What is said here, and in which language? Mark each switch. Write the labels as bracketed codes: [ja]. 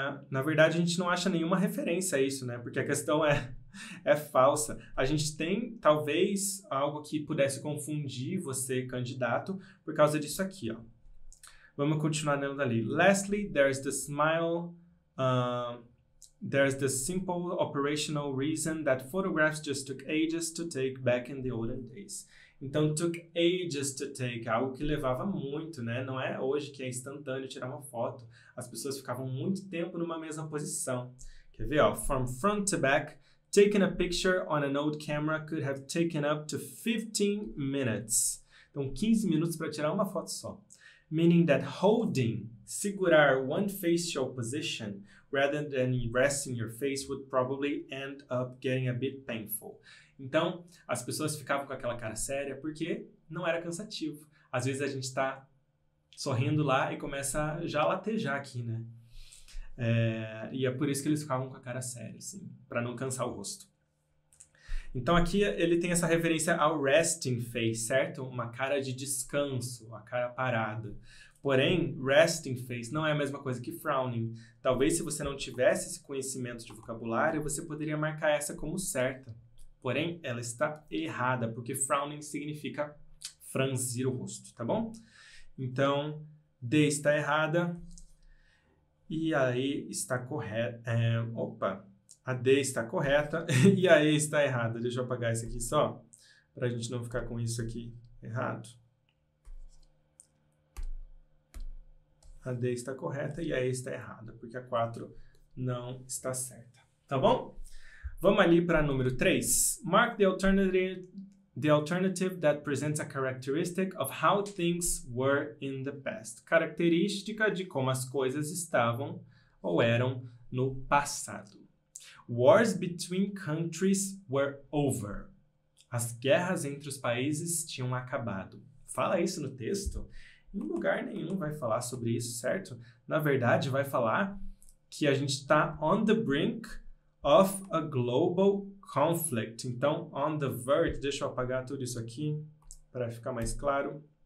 [pt] Na verdade, a gente não acha nenhuma referência a isso, né? Porque a questão é falsa. A gente tem, talvez, algo que pudesse confundir você, candidato, por causa disso aqui, ó. Vamos continuar lendo ali. [en] Lastly, there's the smile... there's the simple operational reason that photographs just took ages to take back in the olden days. [pt] Então, [en] took ages to take, [pt] algo que levava muito, né? Não é hoje que é instantâneo tirar uma foto. As pessoas ficavam muito tempo numa mesma posição. Quer ver, ó? [en] From front to back, taking a picture on an old camera could have taken up to 15 minutes. [pt] Então, 15 minutos para tirar uma foto só. [en] Meaning that holding, segurar one facial position rather than resting your face would probably end up getting a bit painful. [pt] Então, as pessoas ficavam com aquela cara séria porque não era cansativo. Às vezes a gente está sorrindo lá e começa já a latejar aqui, né? E é por isso que eles ficavam com a cara séria, assim, para não cansar o rosto. Então aqui ele tem essa referência ao resting face, certo? Uma cara de descanso, a cara parada. Porém, resting face não é a mesma coisa que frowning. Talvez se você não tivesse esse conhecimento de vocabulário, você poderia marcar essa como certa. Porém, ela está errada, porque frowning significa franzir o rosto, tá bom? Então, D está errada e a E está correta. A D está correta e a E está errada. Deixa eu apagar isso aqui só, para a gente não ficar com isso aqui errado. A D está correta e a E está errada, porque a 4 não está certa. Tá bom? Vamos ali para número 3. [en] Mark the alternative that presents a characteristic of how things were in the past. [pt] Característica de como as coisas estavam ou eram no passado. [en] Wars between countries were over. [pt] As guerras entre os países tinham acabado. Fala isso no texto? Em lugar nenhum vai falar sobre isso, certo? Na verdade, vai falar que a gente está [en] on the brink of a global conflict. [pt] Então, [en] on the verge, [pt] deixa eu apagar tudo isso aqui para ficar mais claro.